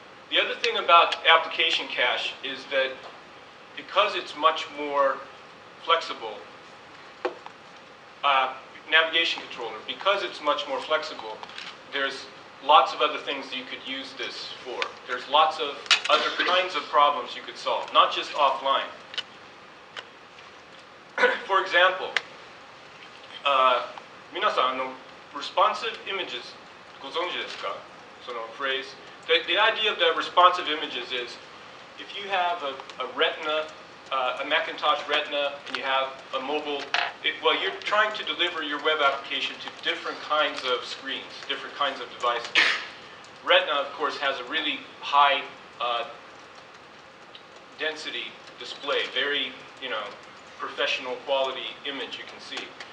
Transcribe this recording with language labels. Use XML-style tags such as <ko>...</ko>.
<en>The other thing about application cache is that because it's much more flexible, navigation controller, because it's much more flexible, there's lots of other things that you could use this for. There's lots of other kinds of problems you could solve, not just offline. For example,</en> <ja>皆さんresponsive images ご存知ですか？その phrase.</ja> <en>The idea of the responsive images is if you have a Retina, a Macintosh Retina, and you have a mobile, well, you're trying to deliver your web application to different kinds of screens, different kinds of devices. Retina, of course, has a really high density display, very, professional quality image you can see.</en>